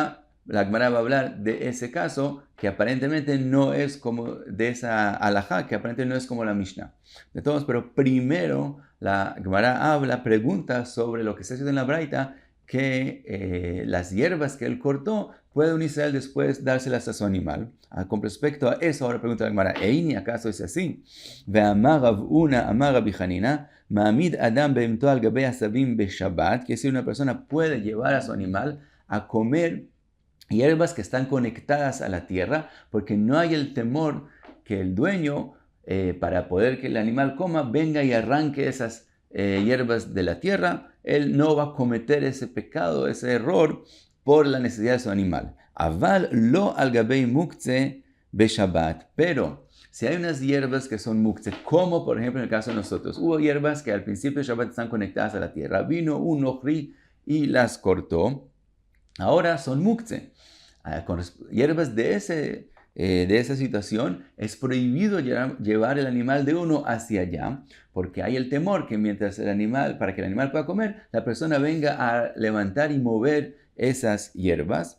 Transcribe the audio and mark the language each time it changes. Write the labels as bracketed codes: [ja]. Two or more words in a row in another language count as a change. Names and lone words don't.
[es] Ahorita la Gemara va a hablar de ese caso que aparentemente no es como de esa halajá, que aparentemente no es como la Mishnah. De todos, pero primero la Gemara pregunta sobre lo que está escrito en la Braita, que las hierbas que él cortó, ¿puede un Israel después dárselas a su animal? Con respecto a eso, ahora pregunta la Gemara, ¿Eini acaso es así? [he] ואמר רב הונא אמר רבי חנינא מעמיד אדם בהמתו על גבי עשבים בשבת, [es] que si una persona puede llevar a su animal a comer hierbas que están conectadas a la tierra, porque no hay el temor que el dueño, para poder que el animal coma, venga y arranque esas hierbas de la tierra. Él no va a cometer ese pecado, ese error, por la necesidad de su animal. [he] אבל לא על גבי מוקצה בשבת. [es] Pero si hay unas hierbas que son muktzeh, como por ejemplo en el caso de nosotros, hubo hierbas que al principio de Shabbat están conectadas a la tierra. Vino un nohri y las cortó. Ahora son muktzeh. Con hierbas de esa situación es prohibido llevar el animal de uno hacia allá, porque hay el temor que para que el animal pueda comer, la persona venga a levantar y mover esas hierbas.